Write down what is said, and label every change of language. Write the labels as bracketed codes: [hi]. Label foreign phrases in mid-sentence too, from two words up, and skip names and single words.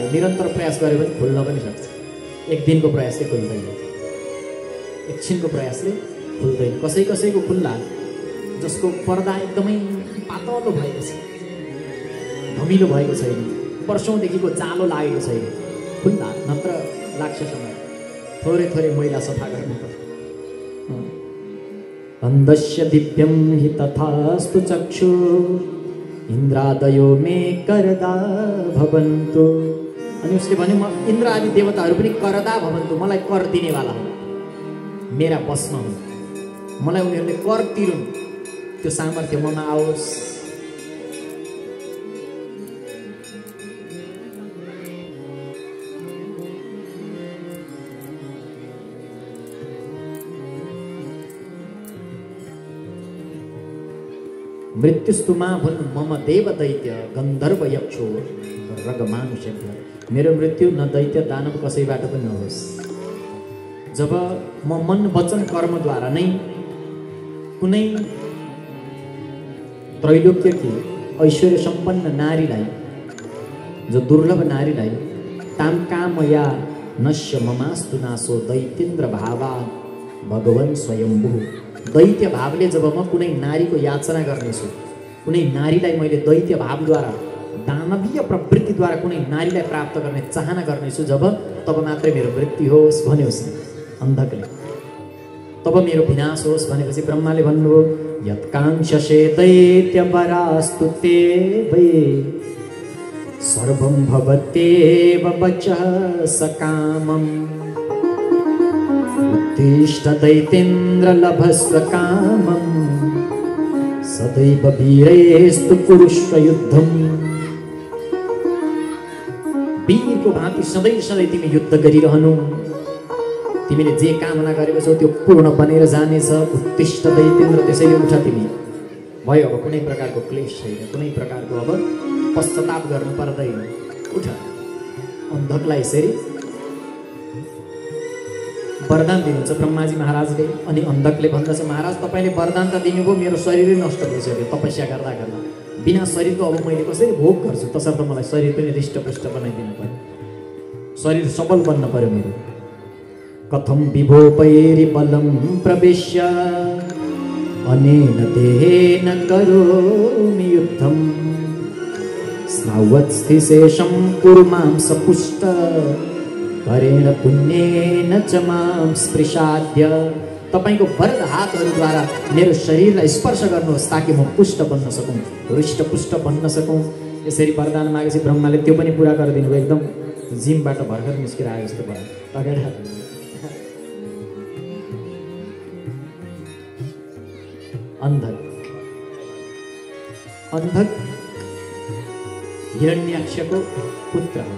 [ne] निरन्तर प्रयास गरे भने खुल्न पनि सक्छ। एक दिनको प्रयासले खुल्दैन, एकछिनको प्रयासले खुल्दैन। कसै कसैको खुल्ला, जसको पर्दा एकदमै पातलो भएको छ, धमिलो भएको छैन, वर्षौँदेखिको जालो लागेको छैन, खुल्ला। नत्र लाग्छ समय, थोरै थोरै मैला सफा गर्नुपर्छ। [sa] अन्धस्य दिव्यं हि तथास्तु चक्षु इन्द्रादयो मे करदा भवन्तु। [ne] अनि उसले भन्यो म इन्द्र आदि देवताहरू पनि [sa] करदा भवन्तु, [ne] मलाई कर दिनेवाला हुन्, मेरा बसमा हुन्, मलाई उनीहरूले कर तिरुन्, त्यो सामर्थ्य ममा आओस्। [sa] मृत्युस्तु मा भुन् मम देव दैत्य गन्धर्व यक्षो रगमानुषेभ्यः। [ne] मेरो मृत्यु न दैत्य दानव कसैबाट पनि नहोस्। जब म मन वचन कर्मद्वारा नै कुनै त्रैलोक्यकी ऐश्वर्य सम्पन्न नारीलाई, जो दुर्लभ नारीलाई [sa] ताम कामया नश्य ममास्तु नासो दैत्येन्द्र भावा भगवन् स्वयम्भू। [ne] दैत्य भावले जब म कुनै नारीको याचना गर्नेछु, कुनै नारीलाई मैले दैत्य भावद्वारा, दानवीय प्रवृत्तिद्वारा कुनै नारीलाई प्राप्त गर्ने चाहना गर्नेछु जब, तब मात्रै मेरो मृत्यु होस् भन्योस् अन्धकले, तब मेरो विनाश होस् भनेपछि ब्रह्माले भन्नुभयो [sa] यत्काङ्क्षसे दैत्यवरास्तु ते वै सर्वं भवत्येव वचः सकामम् उत्तिष्ठ दैतेन्द्र लभस्व कामम् सदैव वीरैस्तु कुरुष्व युद्धम्। [ne] वीरको अन्धको भाँति सधैँ सधैँ तिमी युद्ध गरिरहनु। तिमीले जे कामना गरेको छौ त्यो पूर्ण बनेर जानेछ। [sa] उत्तिष्ठ दैत्येन्द्र, [ne] त्यसैले उठ तिमी। भयो अब कुनै प्रकारको क्लेश छैन, कुनै प्रकारको अब पश्चाताप गर्नु पर्दैन। उठ। अन्धकलाई यसरी वरदान दिनुहुन्छ ब्रह्माजी महाराजले। अनि अन्धकले भन्दछ, महाराज तपाईँले वरदान त दिनुभयो, मेरो शरीरै नष्ट भइसक्यो तपस्या गर्दा गर्दा। बिना शरीरको अब मैले कसरी भोग गर्छु? तसर्थ मलाई शरीर पनि हृष्टपुष्ट बनाइदिनु पर्यो, शरीर सबल बन्न पर्यो मेरो। [sa] कथम विभोपैरि बलम प्रवेश्य अनेन देहेन करोमि युद्धम स्नावत्स्थिशेषं कुरु मां सपुष्ट करेण पुण्येन च मां स्पृशाद्य। [ne] तपाईको वरद हातहरूद्वारा मेरो शरीरलाई स्पर्श गर्नुहोस् ताकि म पुष्ट बन्न सकौँ, हृष्टपुष्ट बन्न सकौँ। यसरी वरदान मागेपछि ब्रह्माले त्यो पनि पुरा गरिदिनु भयो। एकदम जिमबाट भर्खर निस्केर आयो जस्तो भयो। अगाडि अन्धक हिरण्याक्षको पुत्र हो।